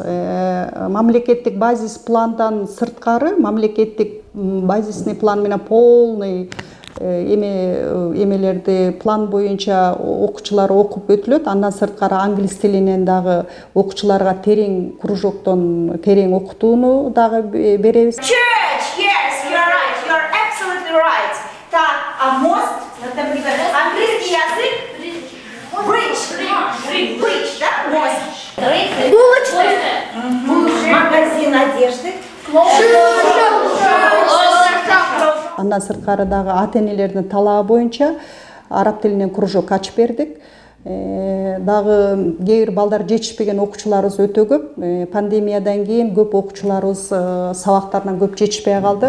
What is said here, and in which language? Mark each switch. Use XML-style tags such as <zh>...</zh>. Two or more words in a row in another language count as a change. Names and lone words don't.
<ky>Мамлекеттик базис пландан сырткары, мамлекеттик</ky> <ru>базисный план</ru> <ky>менен полный эмелерди план боюнча окуучулар окуп өтүлөт. Андан сырткары англис тилинен дагы окуучуларга терең кружоктон терең окутууну дагы беребиз.</ky> <en>Church, yes, you're right. You're absolutely right.</en> <ru>Так, а мост, английский язык, bridge, да, мост. Булочный. Магазин одежды.</ru> <ky>Андан сырткары дагы ата-энелердин талабы боюнча араб тилинен кружок ачып бердик. Дагы кээ бир балдар жетишпеген окуучуларыбыз өтө көп. Пандемиядан кийин көп окуучуларыбыз сабактарынан көп жетишпей калды.</ky>